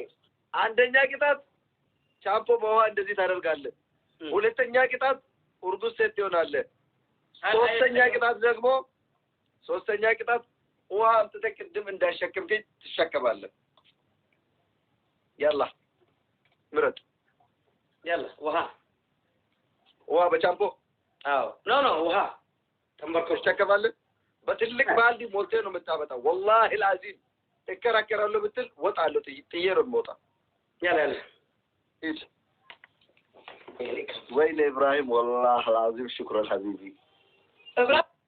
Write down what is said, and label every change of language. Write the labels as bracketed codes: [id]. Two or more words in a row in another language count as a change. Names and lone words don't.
[am] አንደኛ ቅጣት ሻምፖ በውሃ እንደዚህ ታደርጋለህ ሁለተኛ ቅጣት እርጉዝ ሴት ትሆናለህ ሶስተኛ ቅጣት ውሃ ተተቀድም እንዳሸከምከ ትሸከማለህ يلا ምረጥ يلا ውሃ በቻምፖ አዎ ኖ ውሃ ተንበርኮ ትሸከማለህ በትልቅ ባልዲ ሞልቴ ነው የምታመጣው [ar] والله العظيم [am] እከራከራለሁ ብትል ወጣለሁ ጥዬ ነው የምወጣ يلا [ar] ايش وين ابراهيم والله العظيم شكرا حبيبي ابراهيم